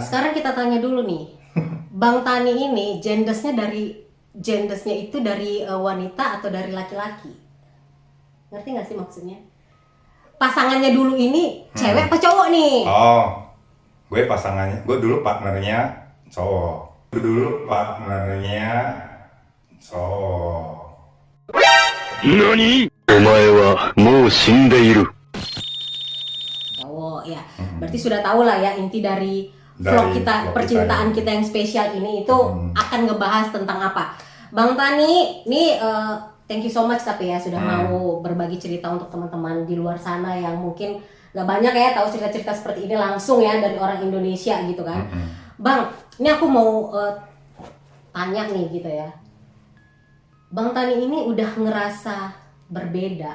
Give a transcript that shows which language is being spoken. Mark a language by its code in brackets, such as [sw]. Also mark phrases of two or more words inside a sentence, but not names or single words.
[id] Sekarang kita tanya dulu nih. Bang Tani ini gendesnya itu dari wanita atau dari laki-laki? Ngerti gak sih maksudnya? Pasangannya dulu ini cewek apa cowok nih? Oh, gue pasangannya, gue dulu partnernya cowok. Dulu partnernya cowok. [ja] 何お前はもう死んでいる。 [id] cowok ya. Berarti sudah tahu lah ya inti dari vlog Dari kita, vlog percintaan kita kita yang spesial ini itu akan ngebahas tentang apa. Bang Tani, ini [en] thank you so much [id] tapi ya sudah mau berbagi cerita untuk teman-teman di luar sana yang mungkin gak banyak ya tahu cerita-cerita seperti ini langsung ya dari orang Indonesia gitu kan. Bang, ini aku mau tanya nih gitu ya. Bang Tani ini udah ngerasa berbeda.